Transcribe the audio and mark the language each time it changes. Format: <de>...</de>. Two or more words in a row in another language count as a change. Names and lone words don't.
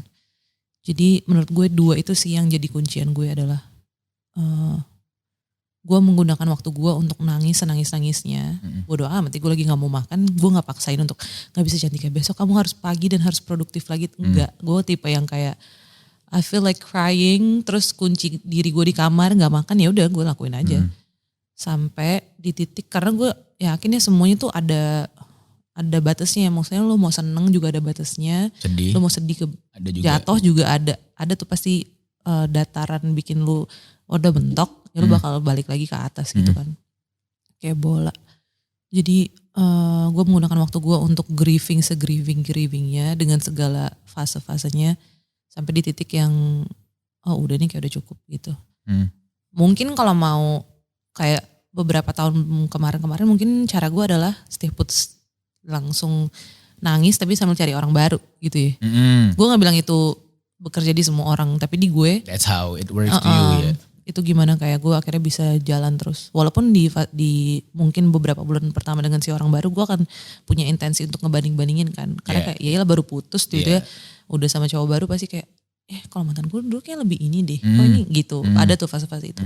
<id>Jadi menurut gue 2 itu sih yang jadi kuncian gue adalah gue menggunakan waktu gue untuk nangis senangis-nangisnya. Bodo amat, gue lagi gak mau makan, gue gak paksain untuk gak bisa Cantika besok kamu harus pagi dan harus produktif lagi. Enggak, gue tipe yang kayak</id> <en>I feel like crying,</en> <id>terus kunci diri gue di kamar nggak makan, ya udah gue lakuin aja. Sampai di titik, karena gue yakin ya semuanya tuh ada batasnya. Maksudnya lo mau seneng juga ada batasnya. Sedih. Lo mau sedih Ada juga. jatuh juga ada. Ada tuh pasti dataran bikin lo udah bentok, ya lo bakal balik lagi ke atas gitu kan. Kayak bola. Jadi gue menggunakan waktu gue untuk grieving se-grievingnya dengan segala fase-fasenya. Sampai di titik yang udah nih kayak udah cukup gitu. Mungkin kalau mau kayak beberapa tahun kemarin mungkin cara gue adalah</id> <en>stay put,</en> <id>langsung nangis tapi sambil cari orang baru gitu ya. Gue gak bilang itu bekerja di semua orang, tapi di gue.</id> <en>That's how it works to you ya.</en> <id>Itu gimana kayak gue akhirnya bisa jalan terus. Walaupun di mungkin beberapa bulan pertama dengan si orang baru gue akan punya intensi untuk ngebanding-bandingin kan. Karena kayak ya baru putus tuh dia udah sama cowok baru pasti kayak kalau mantan gue dulu kayak lebih ini deh. Oh ini gitu. Ada tuh fase-fase itu.</id>